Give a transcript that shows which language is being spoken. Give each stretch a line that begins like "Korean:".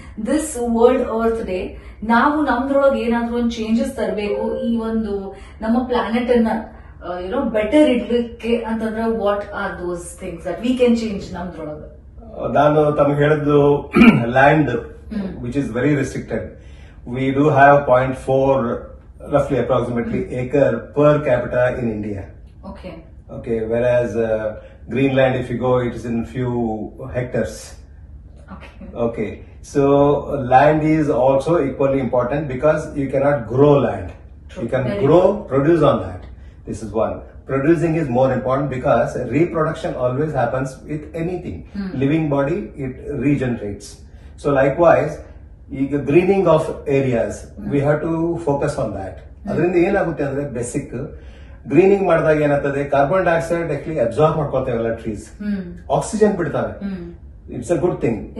Kannada: This world earth day ನಾವು ನಮ್ದ್ರೊಳಗೆ ಏನಾದ್ರೂ ಒಂದು ಚೇಂಜಸ್ ತರಬೇಕು ಈ ಒಂದು ನಮ್ಮ ಪ್ಲಾನೆಟ್ ಅನ್ನ ಬೆಟರ್ ಇಡ್ಲಿಕ್ಕೆ ಅಂತಂದ್ರೆ
English: what are those things that we can change
Kannada: ನಮ್ದ್ರೊಳಗೆ? ನಾನು ತಮಗೆ ಹೇಳಿದ್ದು
English: Land which is very restricted. We do have 0.4 roughly approximately acre per capita in India. Okay, whereas Greenland, if you go, it is in few hectares. Okay, so land is also equally important because you cannot grow land. True. You can produce on that. This is one. Producing is more important because reproduction always happens with anything. Living body, it regenerates. So likewise, ಈಗ greening of areas we have to focus on that.
Kannada: ಅದರಿಂದ ಏನಾಗುತ್ತೆ ಅಂದ್ರೆ basic greening ಮಾಡಿದಾಗ ಏನಾಗ್ತದೆ carbon dioxide actually absorb ಮಾಡ್ಕೊಳ್ತೇವಲ್ಲ trees, oxygen ಬಿಡ್ತಾವೆ.
English: It's a good thing.